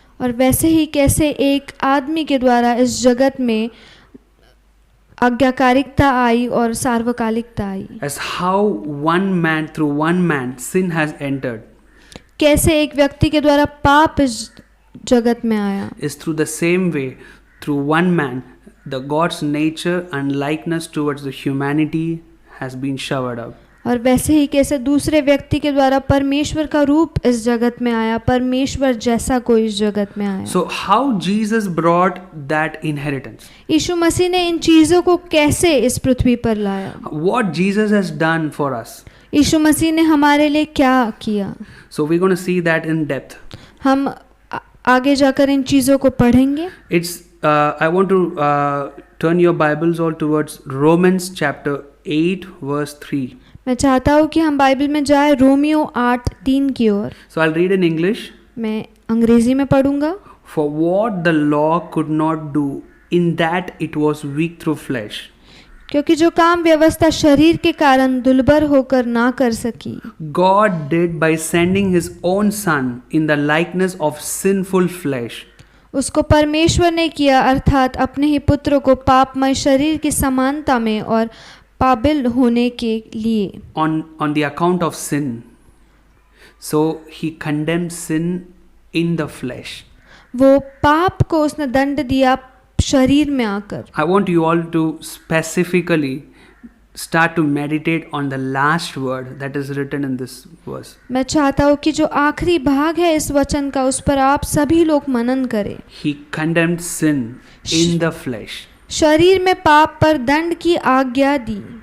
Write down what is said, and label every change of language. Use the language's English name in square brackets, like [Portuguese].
[Hindi] और वैसे ही कैसे एक आदमी के द्वारा इस जगत में आज्ञाकारिकता आई और सार्वकालिकता आई। [English] As how through one man sin has entered. [Hindi] कैसे एक व्यक्ति के द्वारा पाप इस जगत में आया, [English] Is through the same way through one man the God's nature and likeness towards the humanity has been showered up. [Hindi] और वैसे ही कैसे दूसरे व्यक्ति के द्वारा परमेश्वर का रूप इस जगत में आया, परमेश्वर जैसा कोई इस जगत में आया। [English] So how Jesus brought that inheritance? [Hindi] यीशु मसीह ने इन चीजों को कैसे इस पृथ्वी पर लाया, [English] What Jesus has done for us? [Hindi] यीशु मसीह ने हमारे लिए क्या किया। [English] So we're going to see that in depth. [Hindi] हम आगे जाकर इन चीजों को पढ़ेंगे। [English] I want to turn your Bibles all towards Romans chapter 8 verse 3. [Hindi] मैं चाहता हूँ कि हम बाइबल में जाए रोमियो 8:3 की ओर। [English] So I'll read in English. [Hindi] मैं अंग्रेजी में पढ़ूंगा। [English] For what the law could not do, in that it was weak through flesh. [Hindi] क्योंकि जो काम व्यवस्था शरीर के कारण दुर्बल होकर ना कर सकी, [English] God did by sending His own Son in the likeness of sinful flesh. [Hindi] उसको परमेश्वर ने किया, अर्थात अपने ही पुत्र को पापमय शरीर की समानता में और पाबिल होने के लिए। [English] On the account of sin. So He condemned sin in the flesh. [Hindi] वो पाप को उसने दंड दिया शरीर में आकर। [English] I want you all to specifically start to meditate on the last word that is written in this verse. [Hindi] मैं चाहता हूँ कि जो आखिरी भाग है इस वचन का, उस पर आप सभी लोग मनन करें। [English] He condemned sin in the flesh. [Hindi] शरीर में पाप पर दंड की आज्ञा दी।